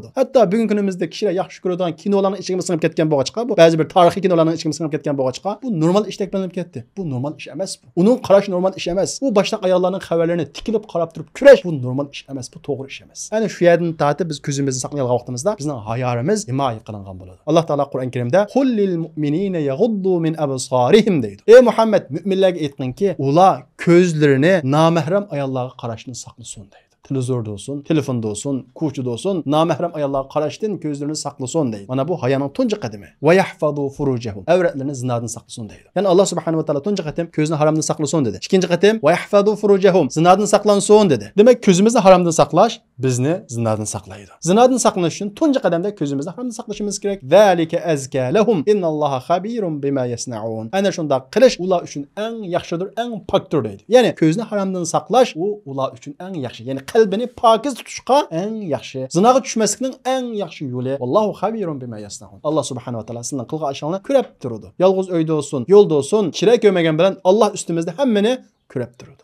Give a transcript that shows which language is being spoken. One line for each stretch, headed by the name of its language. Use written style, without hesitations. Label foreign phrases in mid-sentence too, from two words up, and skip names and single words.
Uzbek: Hatto bugun kunimizda kishilar yaxshi ko'radigan kinolarning ichiga singib ketgan bo'lg'achqa, bu ba'zi bir tarixiy kinolarning ichiga singib ketgan bo'lg'achqa, bu normal ishdek bilinib ketdi. Bu normal ish emas bu. Uning qarash normal ish emas. Bu boshda ayollarning xabarlarini tikilib qarab turib kurash, bu normal ish emas, bu to'g'ri ish emas. Ya'ni shu yerdan tortib biz ko'zimizni saqlaydigan vaqtimizda bizning hayorimiz himoya qilingan bo'ladi. Alloh taolo Qur'on Karimda
Arabic: "قل للمؤمنين يغضوا من أبصارهم"
Uzbek: deydi. Ey Muhammad, mu'minlarga aytqinki, ular ko'zlarini namahram ayollarga qarashni saqlasin deydi. Televizorda olsun, telefonda olsun, ko'chada olsun, namahram ayollarga qarashdan ko'zlarini saqlasin deydi. Mana bu hayoning tunji qadami.
Arabic: ويحفظوا فروجهم.
Uzbek: Avratlarini zinodan saqlasin deydi. Ya'ni
Arabic: الله سبحانه وتعالى
Uzbek: tunji qatim ko'zni haromdan saqlasin dedi. Ikkinchi qatim
Arabic: ويحفظوا فروجهم.
Uzbek: Zinodan saqlansin dedi. Demak, ko'zimizni haromdan saqlash bizni zinodan saqlaydi. Zinodan saqlanish uchun tunji qadamda ko'zimizni haromdan saqlashimiz kerak.
Arabic: ذلك أزكى لهم. إن الله خبير بما يصنعون.
Uzbek: Ana shunda qilish ular uchun eng yaxshidir, eng pokdir deydi. Ya'ni ko'zni haromdan saqlash u ular uchun eng yaxshi. Ya'ni qalbini pokiz tutishga eng yaxshi. Zinoga tushmaslikning eng yaxshi yo'li.
Arabic: والله خبير بما يصنعون. الله سبحانه وتعالى
Uzbek: sizning qilgan ishinglarni ko'rib turadi. Yolg'iz uyda olsun, yo'lda olsun, kira ko'magan bilan Alloh ustimizda hammani ko'rib turadi.